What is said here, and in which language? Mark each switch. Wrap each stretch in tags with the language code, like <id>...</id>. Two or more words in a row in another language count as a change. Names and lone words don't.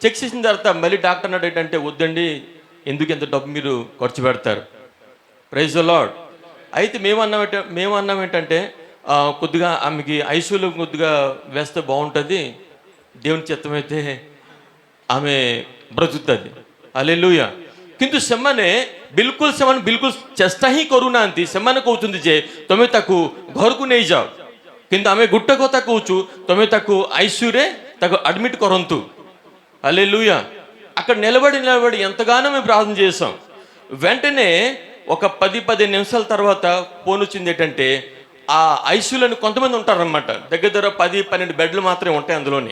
<te>చెక్ చేసిన తర్వాత మళ్ళీ డాక్టర్ అన్నాడు ఏంటంటే, వద్దండి, ఎందుకు ఎంత డబ్బు మీరు ఖర్చు పెడతారు.</te> <en>Praise the Lord.</en> <te>అయితే మేము అన్నాం ఏంటంటే, కొద్దిగా ఆమెకి ఐసీయూలో కొద్దిగా వేస్తే బాగుంటుంది, దేవుని చిత్తమైతే ఆమె బ్రతుకుతుంది. హల్లెలూయా.</te> <or>কিন্তু ସେମାନେ ବିଲକୁଲ ଚେଷ୍ଟା ହିଁ କରୁନାହାନ୍ତି। ସେମାନେ କହୁଛନ୍ତି ଯେ ତମେ ତାକୁ ଘରକୁ ନେଇଯାଅ, କିନ୍ତୁ ଆମେ ଗୋଟେ କଥା କହୁଛୁ, ତମେ ତାକୁ ఐసీయూରେ ତାକୁ అడ్మిట్ କରନ୍ତୁ।</or> <te>హల్లెలూయా. అక్కడ నిలబడి ఎంతగానో మేము ప్రార్థన చేసాం. వెంటనే ఒక 10-15 నిమిషాల తర్వాత ఫోన్ వచ్చింది ఏంటంటే, ఆ ఐసీయూలోని కొంతమంది ఉంటారనమాట, దగ్గర 10-12 బెడ్లు మాత్రమే ఉంటాయి అందులోని.</te>